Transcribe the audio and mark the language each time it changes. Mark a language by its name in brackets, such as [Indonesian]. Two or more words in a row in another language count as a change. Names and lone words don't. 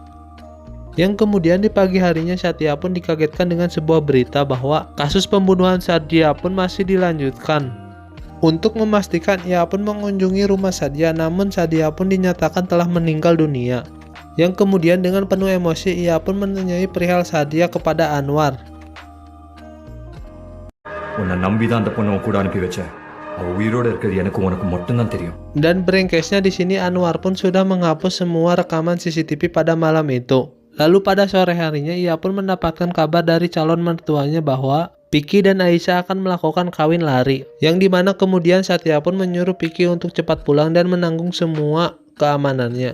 [Indonesian] Yang kemudian di pagi harinya Satya pun dikagetkan dengan sebuah berita bahwa kasus pembunuhan Satya pun masih dilanjutkan. Untuk memastikan ia pun mengunjungi rumah Satya, namun Satya pun dinyatakan telah meninggal dunia. Yang kemudian dengan penuh emosi ia pun menanyai perihal Satya kepada Anwar. [Tamil] உன்னை நம்பிதான் அந்த பொண்ணு கூட அனுப்பி வச்சேன். அவ உயிரோட இருக்கிறது எனக்கு உனக்கு மட்டும்தான் தெரியும். [Indonesian] Dan brengkesnya di sini Anwar pun sudah menghapus semua rekaman CCTV pada malam itu. Lalu pada sore harinya ia pun mendapatkan kabar dari calon mertuanya bahwa Piki dan Aisyah akan melakukan kawin lari, yang dimana kemudian Satya pun menyuruh Piki untuk cepat pulang dan menanggung semua keamanannya.